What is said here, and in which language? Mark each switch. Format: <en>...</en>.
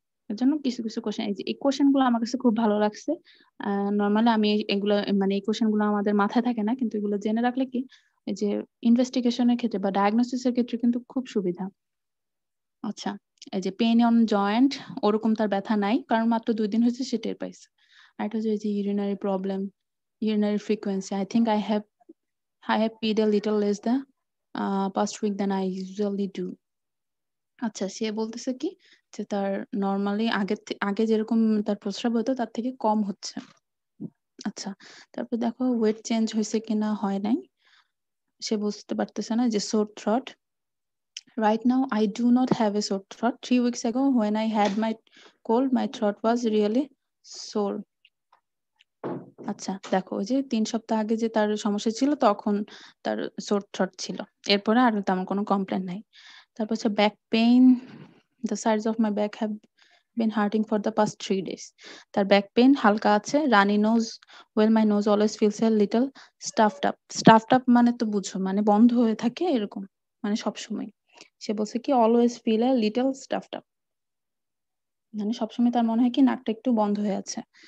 <bn>এর জন্য কিছু কিছু কোশ্চেন এই কোশ্চেন গুলো আমার কাছে খুব ভালো লাগছে. নর্মালি আমি এগুলো মানে এই কোশ্চেন গুলো আমাদের মাথায় থাকে না কিন্তু এগুলো জেনে রাখলে কি এই যে ইনভেস্টিগেশনের ক্ষেত্রে বা ডায়াগনোসিসের ক্ষেত্রে কিন্তু খুব সুবিধা. আচ্ছা এই যে পেইন অন জয়েন্ট ওরকম তার ব্যথা নাই কারণ মাত্র 2 দিন হয়েছে সে টের পাইছে. আর এটা হচ্ছে যে urinary problem urinary frequency.</bn> <en>I think I have peed a little less the past week than I usually do.</en> <bn>আচ্ছা সে বলতেছে কি যে তার নরমালি আগে যেরকম তার প্রস্রাব হতো তার থেকে কম হচ্ছে. আচ্ছা তারপর দেখো ওয়েট চেঞ্জ হয়েছে কিনা হয় নাই সে বুঝতে পারতেছে না যে সোর through.</bn> <en>Right now I do not have a sore throat. 3 weeks ago when I had my cold my throat was really sore.</en> <bn>আচ্ছা দেখো ওই যে 3 সপ্তাহ আগে যে তার সমস্যা ছিল তখন তার সোর থ্রট ছিল এরপরে আর তেমন কোনো কমপ্লেন নাই. তারপর হচ্ছে back pain</bn> <en>the sides of my back have been hurting for the past 3 days.</en> <bn>তার ব্যাক পেইন হালকা আছে রানি nose</bn> <en>my nose always feels a little stuffed up</en> <bn>মানে তো বুঝো মানে বন্ধ হয়ে থাকে এরকম মানে সব সময়. সে বলছে কি</bn> <en>always feel a little stuffed up</en> <bn>মানে সবসময় তার মনে হয় কি নাকটা একটু বন্ধ হয়ে আছে.</bn>